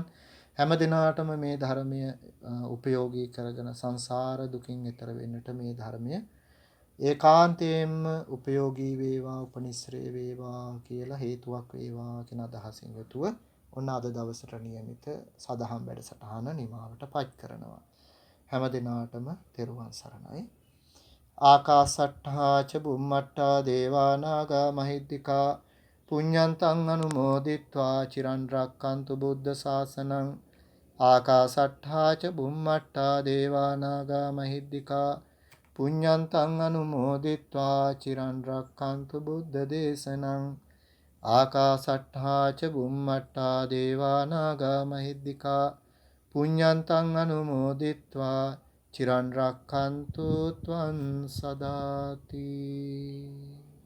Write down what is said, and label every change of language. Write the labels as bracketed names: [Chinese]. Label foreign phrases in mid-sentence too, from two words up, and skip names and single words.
[Sinhala] හැම දිනාටම මේ ධර්මය උපයෝගී කරගෙන සංසාර දුකින් එතර වෙන්නට මේ ධර්මය ඒකාන්තයෙන්ම උපයෝගී වේවා, උපනිශ්‍රේ වේවා කියලා හේතුවක් වේවා කියන අදහසින් යුතුව ඔන්න අද දවසට නියමිත සදහම් වැඩසටහන නිමාවටපත් කරනවා. හැම දිනාටම තෙරුවන් සරණයි. [Pali] ආකාසට්ඨා ච බුම්මට්ඨා දේවා නාග මහිද්దికා පුඤ්ඤන්තං අනුමෝදිත්වා චිරන් රැක්කන්තු බුද්ධ ශාසනං. ආකාසට්ඨා ච බුම්මට්ඨා දේවා නාග මහිද්దికා පුඤ්ඤන්තං අනුමෝදිත්වා චිරන් රක්ඛන්තු බුද්ධ දේශනං ආකාසට්ඨා ච බුම්මට්ඨා දේවා නාග මහිද්దికා පුඤ්ඤන්තං අනුමෝදිත්වා චිරන් රක්ඛන්තු ත්වං සදාති.